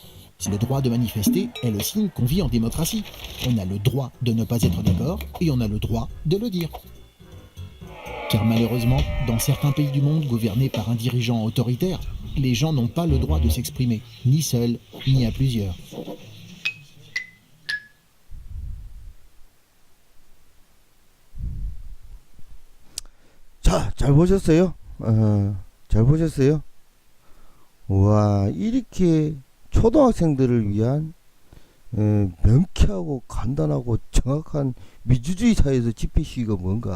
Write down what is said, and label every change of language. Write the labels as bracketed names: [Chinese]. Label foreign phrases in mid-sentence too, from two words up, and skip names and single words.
[French] Si le droit de manifester est le signe qu'on vit en démocratie. On a le droit de ne pas être d'accord et on a le droit de le dire. Car malheureusement, dans certains pays du monde gouvernés par un dirigeant autoritaire, les gens n'ont pas le droit de s'exprimer, ni seuls, ni à plusieurs. [Korean] 자, 잘 보셨어요? 잘 보셨어요? 와, 이렇게 초등학생들을 위한 명쾌하고 간단하고 정확한 민주주의 사회에서 집회 시위가 뭔가.